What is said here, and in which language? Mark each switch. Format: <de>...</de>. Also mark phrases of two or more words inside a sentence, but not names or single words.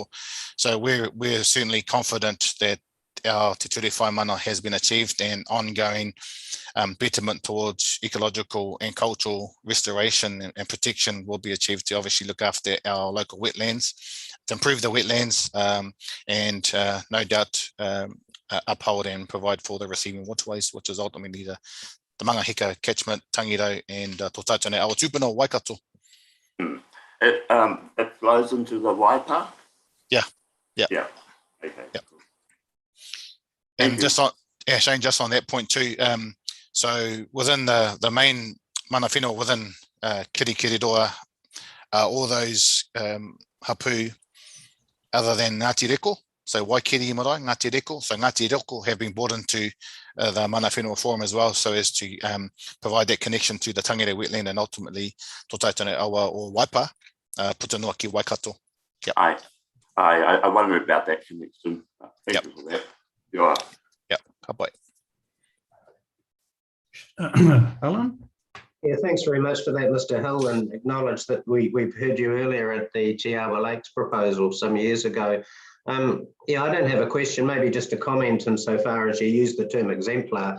<en>So we're certainly confident that our Te Ture Whai Mana has been achieved, and ongoing betterment towards ecological and cultural restoration and protection will be achieved to obviously look after our local wetlands, to improve the wetlands, and no doubt uphold and provide for the receiving waterways, which is ultimately the Mangahika catchment, Tangirau, and Tōtaitone Awa Tupuna, Waikato. It flows into the Waipa? Yeah. Okay. Yeah. And just on, Shane, just on that point too, so within the main</en> <mi>mana whenua</mi> <en>within Kirikiriroa, all those hapu other than Ngāti Reko, so Waikiri Marae, Ngāti Reko, so Ngāti Reko have been brought into the</en> <mi>mana whenua</mi> <en>forum as well, so as to provide that connection to the Tangere wetland and ultimately Tōtaitone Awa or Waipa, Putanua ki Waikato. Yep. I wonder about that connection. Thank you for that. Yeah.</en> <mi>Ka pai.</mi> <en>Alan? Yeah, thanks very much for that, Mr. Hill, and acknowledge that we've heard you earlier at the Te Awa Lakes proposal some years ago. Yeah, I don't have a question, maybe just a comment insofar as you use the term exemplar.</en>